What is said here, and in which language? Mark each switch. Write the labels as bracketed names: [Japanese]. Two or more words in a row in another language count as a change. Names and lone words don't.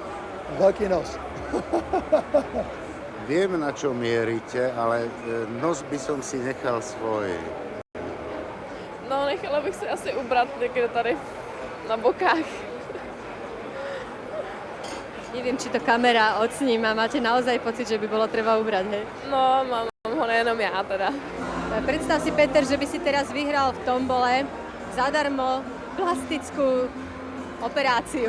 [Slovak] Veľký nos. Viem, na čo mierite, ale nos by som si nechal svoj. No, [Czech] nechala bych si asi ubrat někde tady na bokách. [Slovak] Neviem, či to kamera odsníma. Máte naozaj pocit, že by bolo treba ubrať, hej? [Czech] No, mám ho nejenom já teda. [Slovak] Predstav si, Peter, že by si teraz vyhral v tombole zadarmo plastickú operáciu.